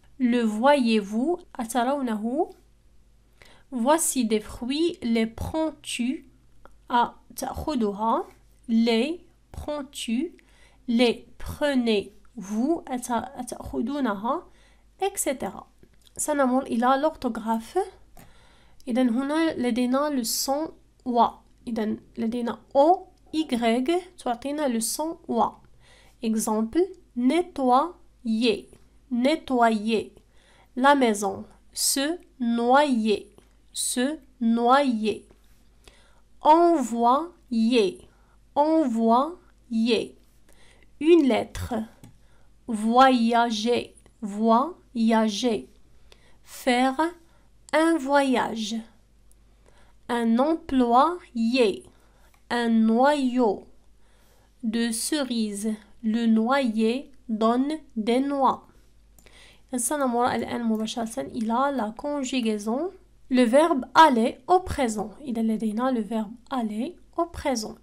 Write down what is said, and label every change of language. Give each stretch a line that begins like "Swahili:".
French: Le voyez-vous
Arabic: أترونه.
French: Voici des fruits. Les prends-tu
Arabic: تأخذها.
French: Les prends-tu. Les prenez-vous
Arabic: تأخذونها
French: etc.
Arabic: سنمر إلى l'orthographe. إذن هنا لدينا
French: le son
Arabic: و. إذن لدينا O Y تعطينا
French: le son
Arabic: و.
French: Exemple nettoyer. Nettoyer. La maison. Se noyer. Se noyer. Envoyer. Envoyer. Une lettre. Voyager. Voyager. Faire un voyage. Un employé. Un noyau de cerises. Le noyer donne des noix.
Arabic: سنمر الآن مباشرة إلى
French: la conjugaison. Le verbe aller au présent.
Arabic: إذا لدينا
French: le verbe aller au présent.